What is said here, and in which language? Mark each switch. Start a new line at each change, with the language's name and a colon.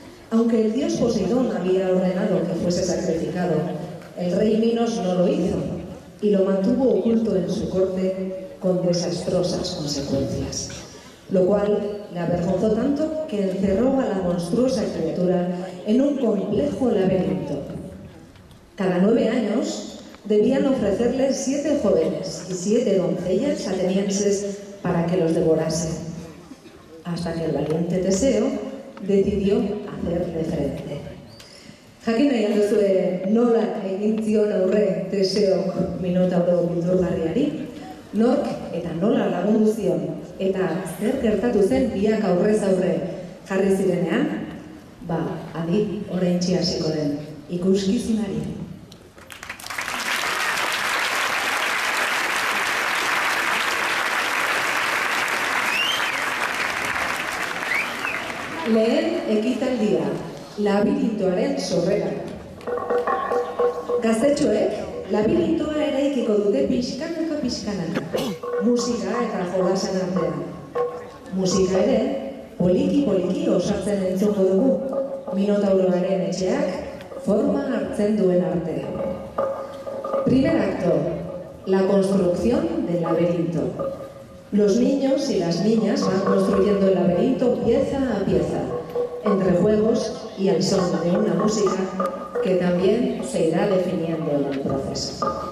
Spanish: Aunque el dios Poseidón había ordenado que fuese sacrificado, el rey Minos no lo hizo y lo mantuvo oculto en su corte con desastrosas consecuencias, lo cual le avergonzó tanto que encerró a la monstruosa criatura en un complejo laberinto. Cada 9 años debían ofrecerle 7 jóvenes y 7 doncellas atenienses para que los devorasen, hasta que el valiente Teseo decidió hacerle frente.
Basque: Jakin nahi alduzue nola egin zion aurre Teseok Minotauro beldurgarriari, nork eta nola lagundu zion, eta zer gertatu zen biak aurrez aurre jarri zirenean, adi oraintxe hasiko den ikuskizunari. Lehen ekitaldia, labirintoaren sorrera. Gaztetxoek labirintoa eraikiko dute pixkanaka, musika eta jolasen artean. Musika ere, poliki osatzen entzuko dugu, Minotauroaren etxeak forma hartzen duen arte.
Spanish: Primer acto, la construcción del laberinto. Los niños y las niñas van construyendo el laberinto pieza a pieza, entre juegos y al son de una música que también se irá definiendo en el proceso.